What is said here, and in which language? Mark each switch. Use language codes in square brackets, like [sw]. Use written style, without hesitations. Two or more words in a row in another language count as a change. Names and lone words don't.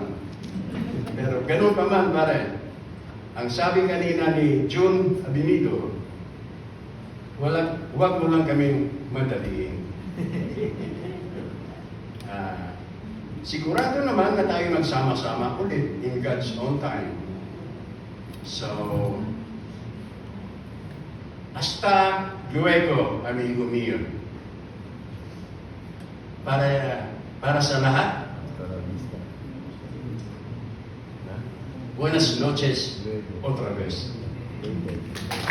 [tl] Pero ganun pa man, pare. Ang sabi kanina ni June Abinido, huwag mo lang kaming madaliin. Sigurado naman na tayo magsama-sama ulit [en] in God's own time. [tl] So, [es] hasta luego, amigo mio. [tl] Para sa lahat. [es] Buenas noches otra vez.